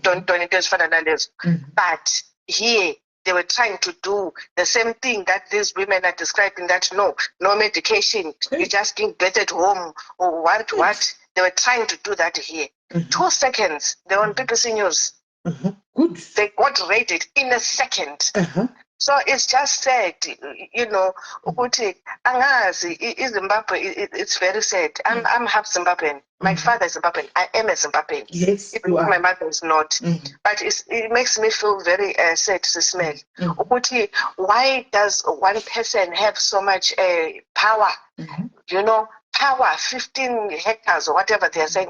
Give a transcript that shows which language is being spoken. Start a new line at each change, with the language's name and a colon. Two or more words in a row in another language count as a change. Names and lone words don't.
English: But here, they were trying to do the same thing that these women are describing, that no medication, you just give birth at home, or what. They were trying to do that here. 2 seconds, they were on BBC News. Good. They got raided in a second. So it's just sad, you know,
North Ndebele: ukuthi angazi iZimbabwe,
English: it's very sad. I'm half Zimbabwean. My father is Zimbabwean. I am a Zimbabwean. Yes, even if my mother is not. But it makes me feel very sad to smell. Ukuthi why does one person have so much power? You know, power, 15 hectares or whatever they are saying.